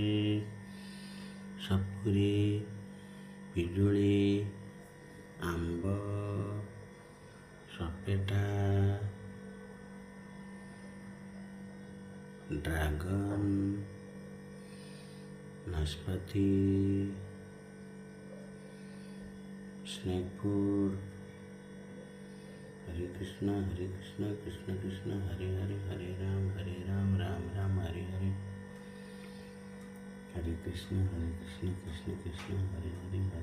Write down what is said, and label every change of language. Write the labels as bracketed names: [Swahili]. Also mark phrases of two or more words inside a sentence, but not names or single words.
[Odia] ସପୁରୀ, ପିଜୁଳି, ଆମ୍ବ, ସପେଟା, ଡ୍ରାଗନ, ନାସପାତି, [English] snake fruit. [Sanskrit] हरे कृष्ण कृष्ण कृष्ण हरे हरे, हरे राम राम राम हरे हरे। हरे कृष्ण कृष्ण कृष्ण हरे हरे।